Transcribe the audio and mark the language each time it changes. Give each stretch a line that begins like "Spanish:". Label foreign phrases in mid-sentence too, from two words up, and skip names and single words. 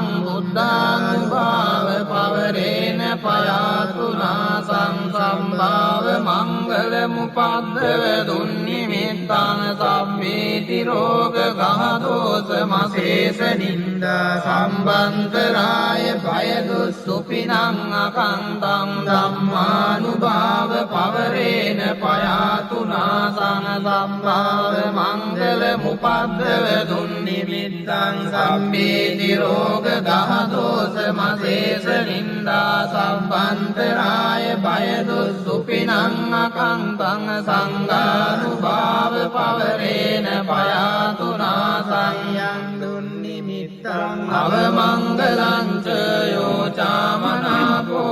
Pali: බුද්ධානුභාව පවරේන පයාතුනා සංසම්භාව මංගල මුපද්දව දුන්නිමිත්තං සම්මේති රෝග ගහදෝස මසේස නින්දා සම්බන්තරාය භයදුස්සුපිනං අකන්තං ධම්මානුභාව පවරේන පයාතුනා සංසම්භාව මංගල මුපද්දව දුන්නිමිත්තං සම්මේති රෝග දහදෝස මසේස නින්දා සම්බන්තරාය භයදුස්සුපිනං අකන්තං සංඝානුභාව පවරේන පයාතුනා සංයං දුන්නිමිත්තං අවමංගලං ච යෝචාමනාපෝ